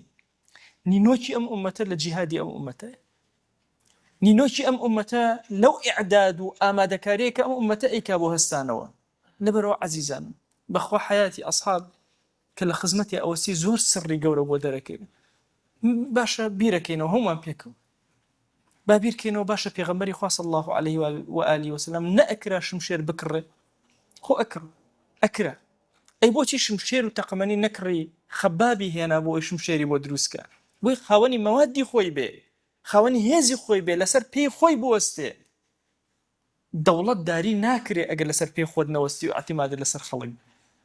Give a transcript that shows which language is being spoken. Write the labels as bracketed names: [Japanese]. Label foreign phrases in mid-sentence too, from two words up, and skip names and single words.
[Central Kurdish] نینۆکی ئەم ئومەتە لە جیهادی ئەم ئومەتە، نینۆکی ئەم ئومەتە لەو ئیعداد و ئامادەکاریە کە ئەم ئومەتە ئەیکا بۆ هەستانەوە. لەبەرەوە عەزیزان بەخوا حیاتی ئەسحاب کە لە خزمەتی ئەوەسی زۆر سڕی گەورە بۆ دەرەکەوێت. باشە بیرەکەینەوە هەمومان پێکەوە، با بیرکەینەوە باشە پێغەمبەری خوا [Arabic] صلی الله عليه وآله وسلم [Central Kurdish] نەئەکرا شمشێر بکڕێ، خۆ ئەکرا. ئەی بۆچی شمشێر و تەقەمەنی نەکڕی؟ خەبابی هێنا بۆ ئەوی شمشێری بۆ دروستکە، بۆی خاوەنی مەوادی خۆی بێ، خاوەنی هێزی خۆی بێ، لەسەر پێی خۆی بوەستێ. دەوڵەت داری ناکرێ ئەگەر لەسەر پێی خۆت نەوەستی و ئەعتیمادت لەسەر خەڵک